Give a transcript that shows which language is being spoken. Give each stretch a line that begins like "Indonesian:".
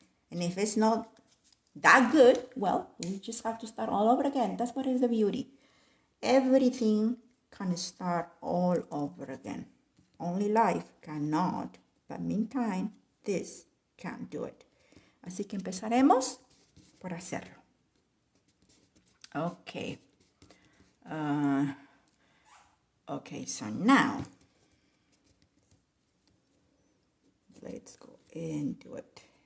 English: And if it's not that good, well, we just have to start all over again. That's what is the beauty. Everything can start all over again. Only life cannot, but meantime, this can do it.
Spanish: Así que empezaremos por hacerlo.
English: Okay. Okay, so now let's go and do it.